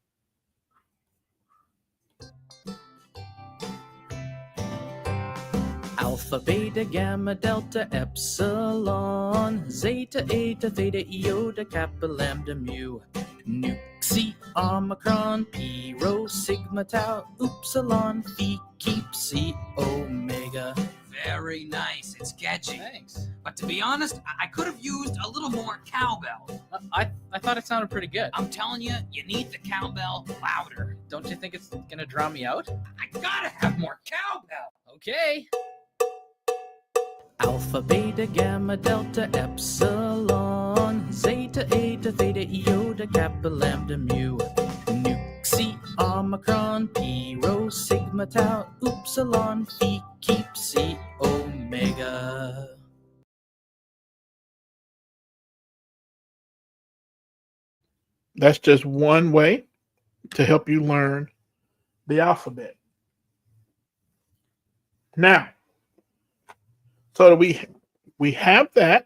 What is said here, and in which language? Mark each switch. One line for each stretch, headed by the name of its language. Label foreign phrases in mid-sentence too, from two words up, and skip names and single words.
English: Alpha, beta, gamma, delta, epsilon. Zeta, eta, theta, iota, kappa, lambda, mu. Nu, xi, omicron, pi, rho, sigma, tau, upsilon, phi, keep, psi, omega. Very nice. It's catchy. Thanks. But to be honest, I could have used a little more cowbell. I thought it sounded pretty good. I'm telling you, you need the cowbell louder. Don't you think it's gonna drown me out? I gotta have more cowbell. Okay. Alpha, beta, gamma, delta, epsilon. Zeta, eta, theta, iota, kappa, lambda, mu. Nu, xi, omicron, pi, rho, sigma, tau, upsilon, phi, keep, psi, omega. That's just one way to help you learn the alphabet. Now, so that we have that.